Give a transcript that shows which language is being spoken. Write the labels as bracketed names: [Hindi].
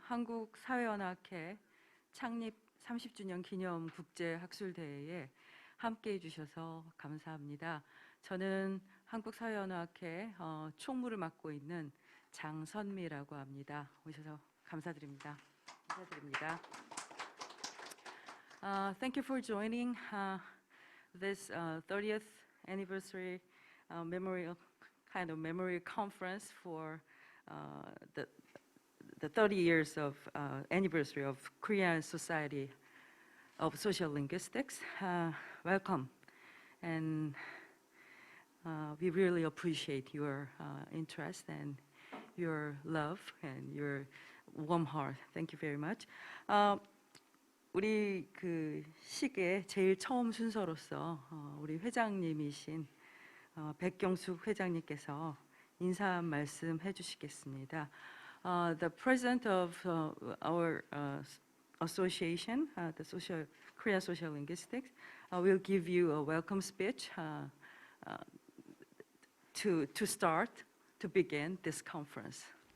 [Korean] 한국사회언어학회 창립 30주년 기념 국제학술대회에 함께해 주셔서 감사합니다. 저는 한국사회언어학회 총무를 맡고 있는 장선미라고 합니다. 오셔서 감사드립니다. 감사드립니다. [English] Thank you for joining this 30th anniversary memorial memory conference for the 30 years of anniversary of Korean Society of Social Linguistics. Welcome, and we really appreciate your interest and your love and your warm heart. Thank you very much. [Korean] 우리 그 식의 제일 처음 순서로서 우리 회장님이신 백경숙 회장님께서 인사 말씀 해주시겠습니다. [English] The president of our association, the Korea Social Linguistics, will give you a welcome speech to begin this conference.